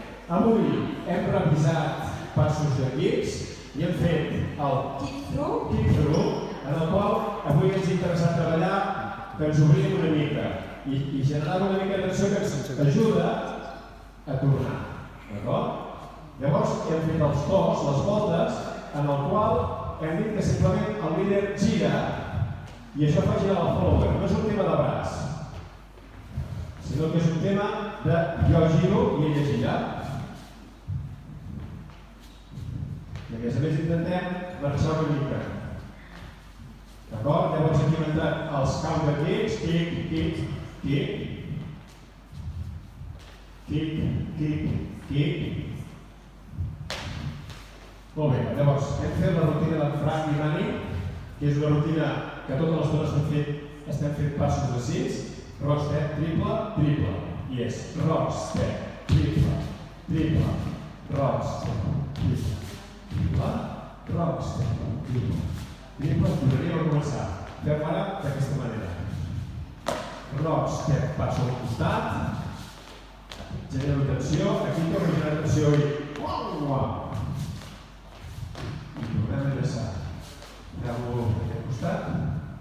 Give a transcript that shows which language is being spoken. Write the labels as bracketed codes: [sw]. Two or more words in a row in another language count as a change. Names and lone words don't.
[ca] Avui hem revisat passos de guips i hem fet el kick-through, en el qual avui ens ha interessat treballar que ens obrim una mica i generar una mica de tensió que ens ajuda a tornar. Llavors hem fet els tocs, les voltes, en el qual hem dit que simplement el líder gira i això fa girar el follower. No és un tema de braç, sinó que és un tema de jo giro i ella gira. I a més intentem marxar una mica. D'acord? Llavors aquí hem entrat els [en] counter kicks, kick, kick, kick, kick, kick, kick. [ca] Molt bé, llavors hem fet la rutina de Frank i Manny, que és una rutina que totes les dones estem fent passos de 6, [en] rock step, triple, triple. [ca] I és [en] rock step, triple, triple, rock step, triple. Rock step, triple. Triple, [ca] tornaríem a començar. Fem ara d'aquesta manera. [en] Rock step, [ca] passo al costat. Genero tensió. Aquí torno a generar tensió i... I tornem a enllaçar. Aneu a aquest costat.